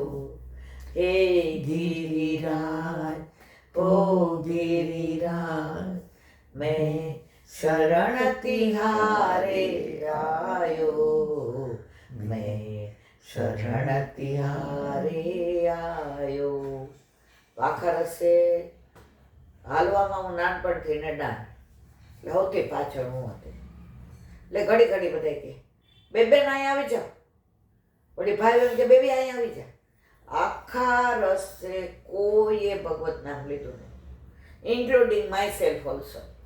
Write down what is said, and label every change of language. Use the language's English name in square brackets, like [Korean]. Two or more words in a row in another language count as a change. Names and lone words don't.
[Hindi] हे गिरिराज, ओ गिरिराज, मैं शरण तिहारे आयो, मैं शरण तिहारे आयो. [Gujarati] આખા રસ્તે હાલવામાં હું નાનપણથી ને ડાન, એટલે સૌથી પાછળ હું હતી. એટલે ઘડી ઘડી બધા કે બેન અહીંયા આવી જાઓ, વળી ભાઈ એમ કે બેબી અહીંયા આવી જા. આખા રસ્તે કોઈએ ભગવત નામ લીધું નહીં, [English] including my self also.